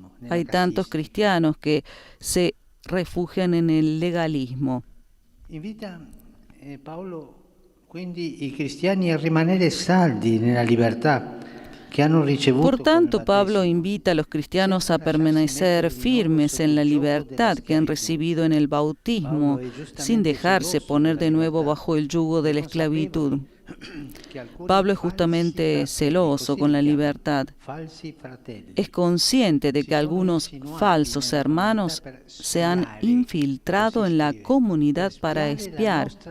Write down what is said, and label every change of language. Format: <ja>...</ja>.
<es>Hay tantos cristianos que se refugian en el legalismo.</es> <it>Invita Paolo quindi i cristiani a rimanere saldi nella libertà che hanno ricevuto.</it> <es>Por tanto, Pablo invita a los cristianos a permanecer firmes en la libertad que han recibido en el bautismo, sin dejarse poner de nuevo bajo el yugo de la esclavitud. Pablo es justamente celoso con la libertad. Es consciente de que algunos falsos hermanos se han infiltrado en la comunidad para espiar.</es>